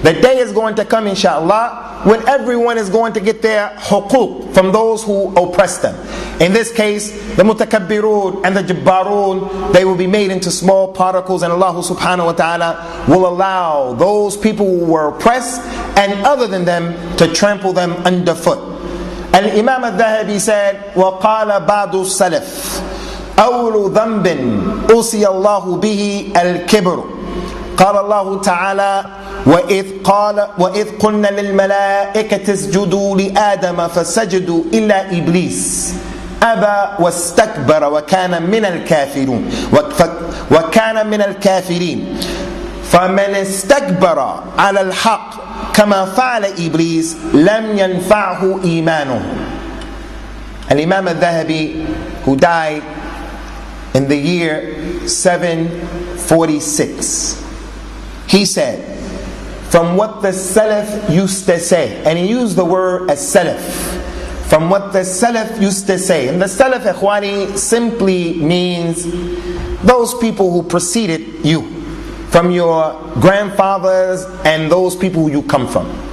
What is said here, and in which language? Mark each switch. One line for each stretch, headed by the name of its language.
English: The day is going to come, inshallah, when everyone is going to get their huquq from those who oppress them. In this case, the mutakabbirun and the jabbarun, they will be made into small particles, and Allah subhanahu wa ta'ala will allow those people who were oppressed and other than them to trample them underfoot. Al-Imam al-Dhahabi said,
Arabic: وَقَالَ بَعْضُ السَّلَفِ أَوْلُ ذَنْبٍ أُوصِيَ اللَّهُ بِهِ الْكِبْرُ قال الله تعالى وإذ قلنا للملائكة اسجدوا لآدم فسجدوا إلا إبليس أبى واستكبر وكان من الكافرين فمن استكبر على الحق كما فعل إبليس لم ينفعه إيمانه.
English: Al-Imam al-Dhahabi, who died in the year 746, he said, from what the Salaf used to say, and he used the word as Salaf, from what the Salaf used to say, and the Salaf, ikhwani, simply means those people who preceded you, from your grandfathers and those people who you come from.